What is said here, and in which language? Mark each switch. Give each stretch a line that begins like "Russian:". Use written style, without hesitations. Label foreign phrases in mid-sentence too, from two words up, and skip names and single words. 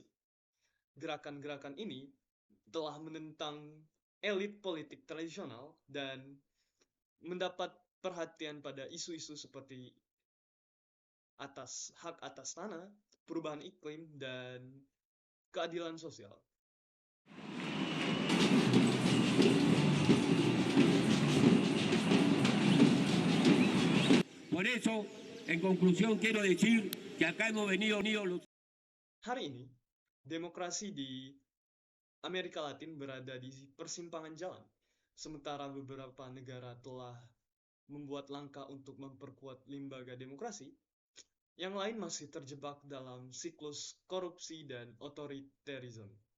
Indonesian: Gerakan-gerakan ini telah menentang elit politik tradisional dan mendapat perhatian pada isu-isu seperti hak atas tanah, perubahan iklim, dan keadilan sosial.
Spanish: Por eso, en conclusión, quiero decir que acá hemos venido los...
Indonesian: Hari ini, demokrasi di Amerika Latin berada di persimpangan jalan, sementara beberapa negara telah membuat langkah untuk memperkuat lembaga demokrasi, yang lain masih terjebak dalam siklus korupsi dan otoriterisme.